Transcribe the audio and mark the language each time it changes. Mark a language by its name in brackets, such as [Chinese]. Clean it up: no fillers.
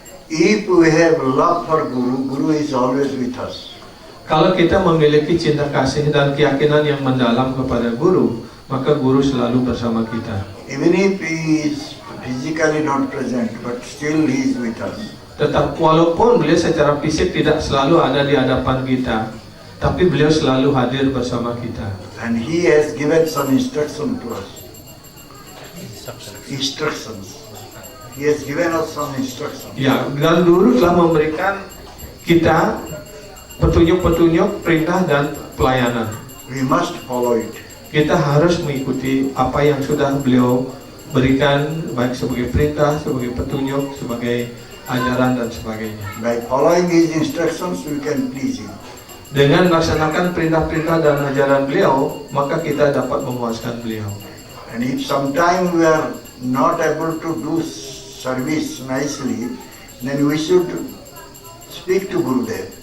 [English] If we have love for Guru, Guru is always with us. [Indonesian] Kalau kita memiliki cinta kasih dan keyakinan yang mendalam kepada guru, maka guru selalu bersama kita. [English] Even if he is physically not present, but still he is with us. [Indonesian] Tetap walaupun beliau secara fisik tidak selalu ada di hadapan kita, tapi beliau selalu hadir bersama kita. [English] And he has given some instruction to us. Instructions. He has given us some instructions. [Indonesian] Ya, dan guru telah memberikan kita petunjuk-petunjuk, perintah dan pelayanan. [English] We must follow it. [Indonesian] Kita harus mengikuti apa yang sudah beliau berikan, baik sebagai perintah, sebagai petunjuk, sebagai ajaran dan sebagainya. [English] By following his instructions, we can please him. [Indonesian] Dengan melaksanakan perintah-perintah dan ajaran beliau, maka kita dapat memuaskan beliau. [English] And if sometime we are not able to do service nicely, then we should speak to Gurudev.